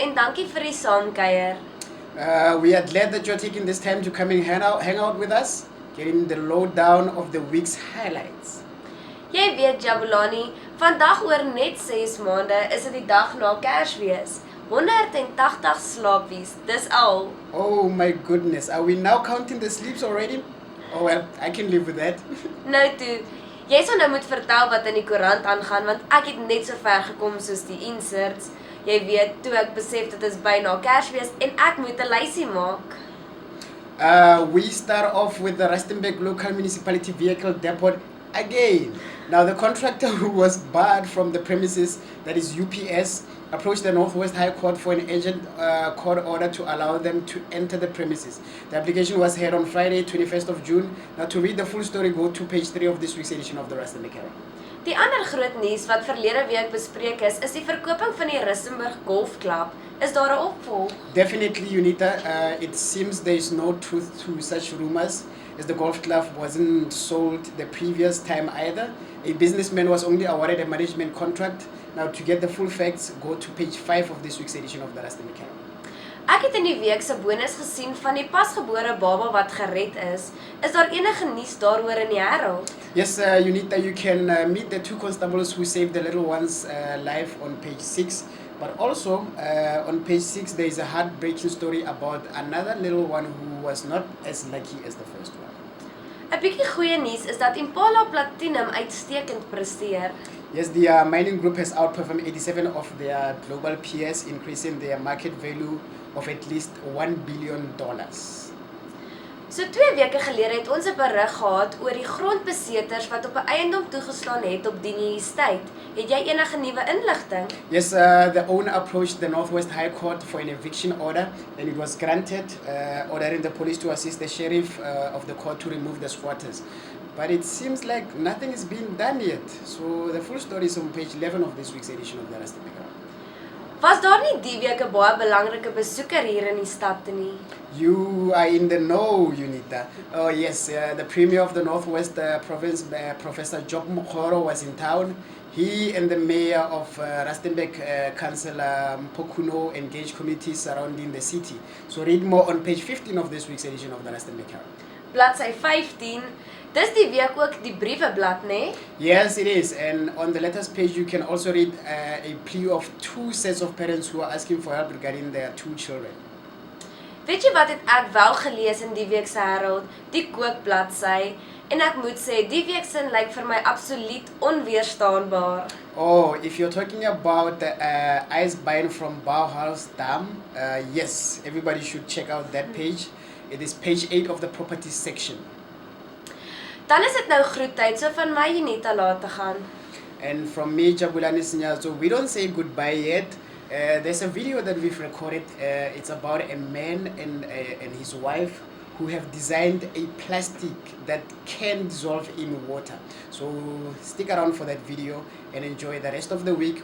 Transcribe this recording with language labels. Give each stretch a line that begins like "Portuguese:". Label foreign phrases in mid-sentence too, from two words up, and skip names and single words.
Afrikaans: dankie vir die saamkuier.
English: We are glad that you're taking this time to come and hang out with us, getting the lowdown of the week's highlights.
Afrikaans: Jy weet Jabulani, vandag oor net 6 maande is dit die dag na Kersfees. 180 slaapies, dis al.
English: Oh my goodness, are we now counting the sleeps already? Oh well, I can live with that.
Afrikaans: Nou toe, jy sal nou moet vertel wat in die koerant aangaan, want ek het net so ver gekom soos die inserts. Jy weet, toe ek besef dit is byna Kersfees en ek moet 'n lysie maak.
English: We start off with the Rustenburg Local Municipality Vehicle Depot again. Now the contractor who was barred from the premises, that is UPS, approached the Northwest High Court for an urgent court order to allow them to enter the premises. The application was heard on Friday, 21st of June. Now to read the full story, go to page 3 of this week's edition of the Rustenburg Herald.
Afrikaans: Die ander groot nuus wat verlede week bespreek is die verkoping van die Rustenburg Golf Club. Is daar 'n opvolg?
English: Definitely, Unita. It seems there is no truth to such rumors, as the golf club wasn't sold the previous time either. A businessman was only awarded a management contract. Now, to get the full facts, go to page 5 of this week's edition of the Rustenburg Herald.
Afrikaans: Ek het in die week se bonus gesien van die pasgebore baba wat gered is. Is daar enige nuus daaroor in die Herald?
English: Yes, Unita, you can meet the 2 constables who saved the little ones live on page 6. But also, on page 6, there is a heartbreaking story about another little one who was not as lucky as the first one.
Afrikaans: 'n Bietjie goeie nuus is dat Impala Platinum uitstekend presteer.
English: Yes, the mining group has outperformed 87 of their global peers, increasing their market value of at least $1 billion.
Afrikaans: So 2 weke gelede het ons 'n berig gehad oor die grondbeseters wat op 'n eiendom toegestaan het op die estate. Het jy enige nuwe inligting?
English: Yes, the owner approached the Northwest High Court for an eviction order, and it was granted, ordering the police to assist the sheriff of the court to remove the squatters. But it seems like nothing is being done yet. So the full story is on page 11 of this week's edition of the Rustenburg Herald.
Afrikaans: Was daar nie die week 'n baie belangrike besoeker hier in die stad nie?
English: You are in the know, Unita. Oh yes, the Premier of the Northwest Province, Professor Job Mokgoro, was in town. He and the Mayor of Rustenburg, Councillor Pokuno, engaged communities surrounding the city. So read more on page 15 of this week's edition of the Rustenburg Herald.
Afrikaans: Bladsy 15. Dis die week ook die brieweblad, né?
English: Yes, it is. And on the letters page, you can also read a plea of 2 sets of parents who are asking for help regarding their 2 children.
Afrikaans: Weet jy wat het ek wel gelees in die week se Herald? Die kookbladsy. En ek moet sê, die week se lyk vir my absoluut onweerstaanbaar.
English: Oh, if you're talking about the ice bind from Bauhaus Dam, yes, everybody should check out that page. It is page 8 of the properties section.
Afrikaans: Dan is dit nou groettyd, so van my Unita laat te gaan.
English: And from me, Jabulani Sinyazo, we don't say goodbye yet. There's a video that we've recorded. It's about a man and his wife who have designed a plastic that can dissolve in water. So stick around for that video and enjoy the rest of the week.